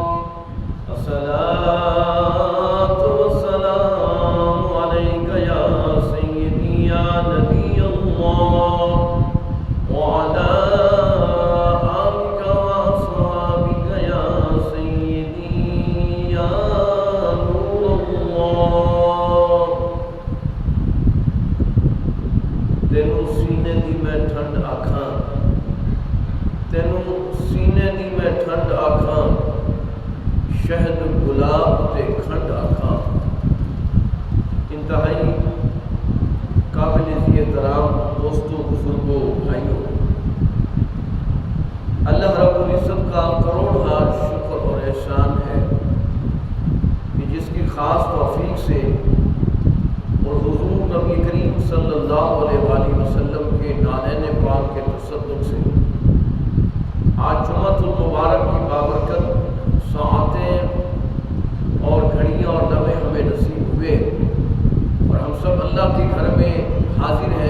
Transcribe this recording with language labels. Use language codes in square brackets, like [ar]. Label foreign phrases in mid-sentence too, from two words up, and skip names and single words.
[ar] الصلاة والسلام عليك يا سيدي يا نبي الله وعلى آلك وأصحابك يا سيدي يا نور الله [pa] تینوں سینے دی میں ٹھنڈ آکھاں تینوں سینے دی میں ٹھنڈ آکھاں شہد گلاب تے کھنڈ آکھاں [ur] انتہائی قابل احترام دوستوں بزرگوں بھائیوں [ar] اللہ رب العزت [ur] کا کروڑ شکر اور احسان ہے کہ جس کی خاص توفیق سے اور حضور نبی کریم [ar] صلی اللہ علیہ وآلہ وسلم [ur] کے نالین پاک کے تصدق سے آج [ar] جمعۃ المبارک [ur] کی بابرکت ساعتیں اور گھڑیاں اور لمحے ہمیں نصیب ہوئے اور ہم سب اللہ کے گھر میں حاضر ہیں۔